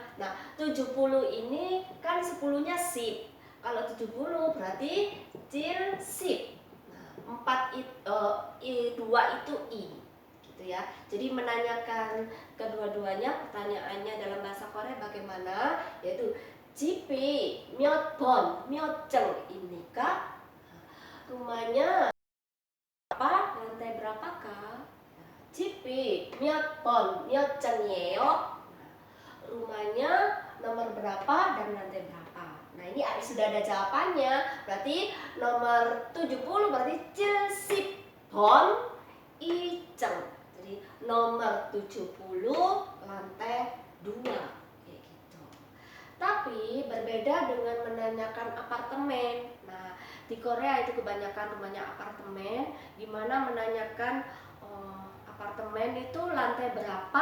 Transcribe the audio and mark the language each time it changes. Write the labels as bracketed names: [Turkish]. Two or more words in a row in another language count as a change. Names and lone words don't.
[Indonesian] Nah, 70 ini kan 10-nya sip. Kalau 70 berarti [Korean] 칠 십. [Indonesian] Nah, 2 itu i. Gitu ya. Jadi menanyakan kedua-duanya, pertanyaannya dalam bahasa Korea bagaimana? [Korean] Yaitu jipi 몇 번, 몇 층입니까? [Indonesian] rumahnya apa? Lantai berapakah? [Korean] 집이 몇 번, 몇 층이에요? [Indonesian] rumahnya nomor berapa dan lantai berapa. Nah, ini sudah ada jawabannya. Berarti nomor 70 berarti [Korean] 70번 2층. [Indonesian] Jadi nomor 70 lantai 2 kayak gitu. Tapi berbeda dengan menanyakan apartemen. Nah, di Korea itu kebanyakan rumahnya apartemen, gimana menanyakan apartemen itu lantai berapa.